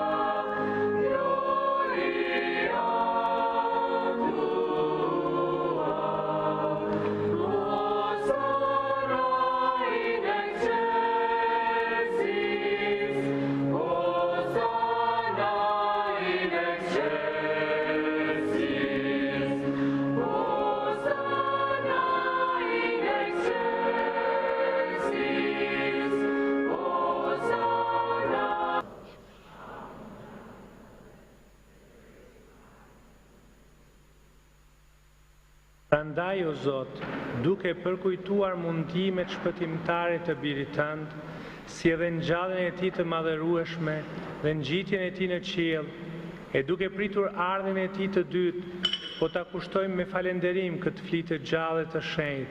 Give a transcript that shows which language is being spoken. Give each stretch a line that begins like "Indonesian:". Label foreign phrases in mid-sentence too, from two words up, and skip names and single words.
Latin: gloria tua, Hosanna in excelsis, Hosanna in excelsis, Hosanna in excelsis, Hosanna.
Albanian: Prandaj, o Zot, duke përkujtuar mundimet shpëtimtare të birit tënd, si edhe ngjalljen e tij të madhërueshme dhe ngjitjen e tij në qiell, e duke pritur ardhmën e tij të dytë, po ta kushtojmë me falënderim këtë flitë të gjallë të shenjtë.